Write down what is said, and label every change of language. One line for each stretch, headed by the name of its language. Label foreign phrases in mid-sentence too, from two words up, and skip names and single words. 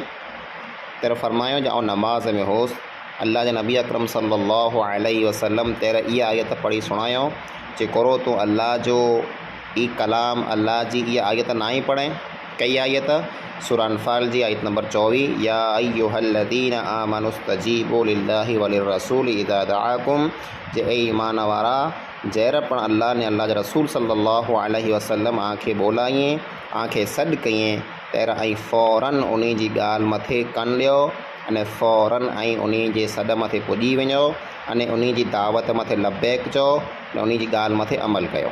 Sindhi: तेरे फरमायो जो नमाज़ में होसि। अल्लाह जे नबी अकरम
Arabic: صلى الله عليه وسلم
Sindhi: तेरे इहा आयत पढ़ी सुणायो जे करो तूं अल्लाह जो ई कलाम, अल्लाह जी इहा आयत ना ही पढ़े। कई आयत? सूरह अनफाल जी आयत नंबर 24,
Arabic: يا أيها الذين آمنوا استجيبوا لله وللرسول إذا دعاكم,
Sindhi: जे ए ईमान वारा, जहिर पण अल्लाह ने अल्लाह जे रसूल
Arabic: صلى الله عليه وسلم
Sindhi: आंखे बोलाइए, आंखे सॾु कईं, तर ऐं फ़ौरन उन जी ॻाल्हि मथे कन ॾियो अने फ़ौरन ऐं उन जे सॾ मथे पुॼी वञो अने उन जी दावत मथे लबैक चओ ने उन जी ॻाल्हि मथे अमल कयो।